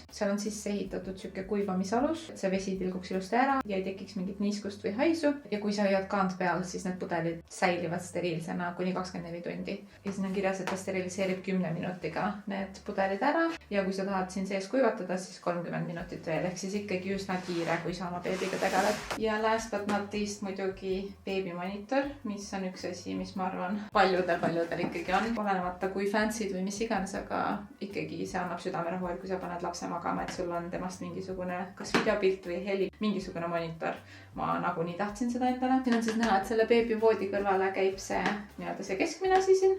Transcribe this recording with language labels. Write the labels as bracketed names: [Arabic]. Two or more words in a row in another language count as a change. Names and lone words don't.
[Estonian] Seal on sisse ehitatud siuke kuivamisalus, et see vesi tilguks ilusti ära ja ei tekiks mingit niiskust või haisu. Ja kui sa hoiad kaant peal, siis need pudelid säilivad steriilsena kuni 24 tundi. Ja siin on kirjas, et ta steriliseerib 10 minutiga need pudelid ära. Ja kui sa tahad siin sees kuivatada, siis 30 minutit veel. Ehk siis ikkagi üsna kiire, kui sa oma beebiga tegeled. Ja [English] last but not least [Estonian] muidugi beebimonitor, mis on üks asi, mis ma arvan paljudel ikkagi on. Olenemata kui fancy'd või mis iganes, aga ikkagi see annab südamerahu, et kui sa paned lapse magama, et sul on temast mingisugune kas videopilt või heli, mingisugune monitor. Ma nagunii tahtsin seda endale. Siin on siis näha, et selle beebivoodi kõrvale käib see nii-öelda see keskmine asi siin.